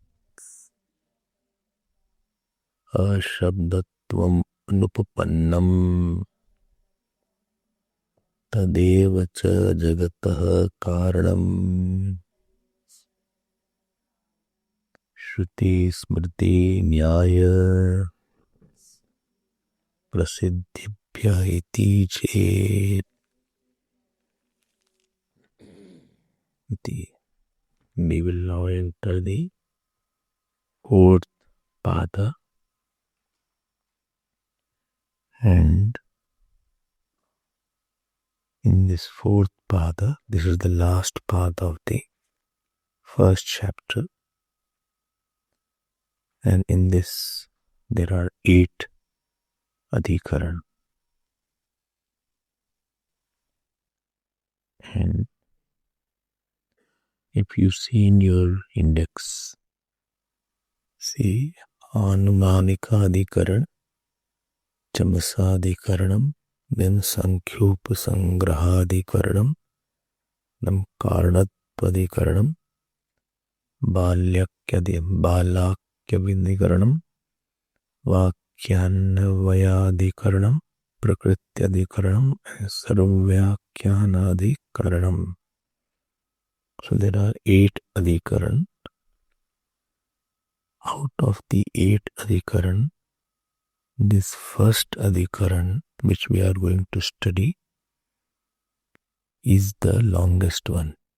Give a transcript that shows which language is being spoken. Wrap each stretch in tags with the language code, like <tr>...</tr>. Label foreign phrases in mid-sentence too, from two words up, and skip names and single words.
<sa>ashabdatvam anupapannam tadeva cha jagatah karanam shruti smriti nyaya prasiddhibhya iti chet.</sa> <en>We will now enter the fourth pada, and in this fourth pada, this is the last pada of the first chapter, and in this there are 8 adhikaran, and if you see in your index, see Anumanika adhikaran, Chamasa adhikaranam, then Sankhyopasangraha adhikaranam, then Karanatva adhikaranam, Balakya adhikaranam, Vakyanavaya adhikaranam, Prakritya adhikaranam, and Sarvyakyana adhikaranam. So there are 8 adhikaran. Out of the 8 adhikaran, this first adhikaran, which we are going to study, is the longest one.</en>